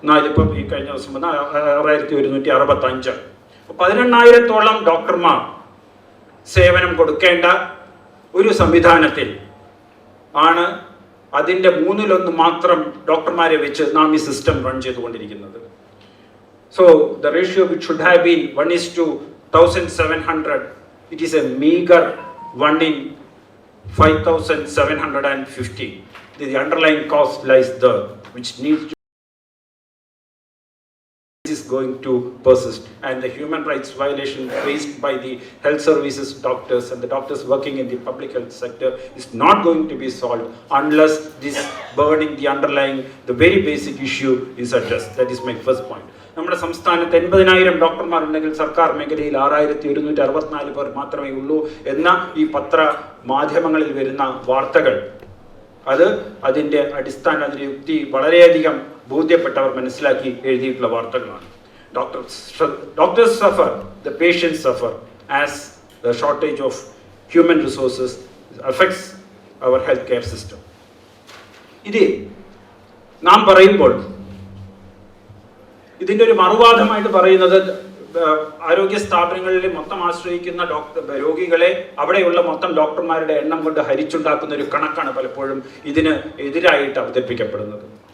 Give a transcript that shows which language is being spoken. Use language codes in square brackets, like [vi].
[ml] ഇപ്പം ഈ കഴിഞ്ഞ ദിവസം വന്ന 6165. 18,000-ഓളം ഡോക്ടർമാർ സേവനം കൊടുക്കേണ്ട ഒരു സംവിധാനത്തിൽ ആണ് അതിൻ്റെ 1/3 മാത്രം ഡോക്ടർമാരെ വെച്ച് നാം ഈ സിസ്റ്റം റൺ ചെയ്തുകൊണ്ടിരിക്കുന്നത്. [en] So the ratio which should have been 1:1700, it is a meagre 1:5750. The underlying cost lies there, which needs to going to persist, and the human rights violation faced by the health services doctors and the doctors working in the public health sector is not going to be solved unless this burning the underlying, the very basic issue is addressed. That is my first point. [ml] നമ്മുടെ സംസ്ഥാനത്ത് 80,000 ഡോക്ടർമാരുണ്ടെങ്കിൽ സർക്കാർ മേഖലയിൽ 6,164 പേർ മാത്രമേ ഉള്ളൂ എന്ന ഈ പത്ര മാധ്യമങ്ങളിൽ വരുന്ന വാർത്തകൾ, അത് അതിൻ്റെ അടിസ്ഥാനം, അതിൻ്റെ യുക്തി വളരെയധികം ബോധ്യപ്പെട്ടവർ മനസ്സിലാക്കി എഴുതിയിട്ടുള്ള വാർത്തകളാണ്. [en] Doctors suffer, the patients suffer as the shortage of human resources affects our healthcare system. [ml] ഇത് നാം പറയുമ്പോൾ ഇതിൻ്റെ ഒരു മറുവാദമായിട്ട് പറയുന്നത് ആരോഗ്യ സ്ഥാപനങ്ങളിൽ മൊത്തം ആശ്രയിക്കുന്ന രോഗികളെ അവിടെയുള്ള മൊത്തം ഡോക്ടർമാരുടെ എണ്ണം കൊണ്ട് ഹരിച്ചുണ്ടാക്കുന്ന ഒരു കണക്കാണ് പലപ്പോഴും ഇതിന് എതിരായിട്ട് അവതരിപ്പിക്കപ്പെടുന്നത്.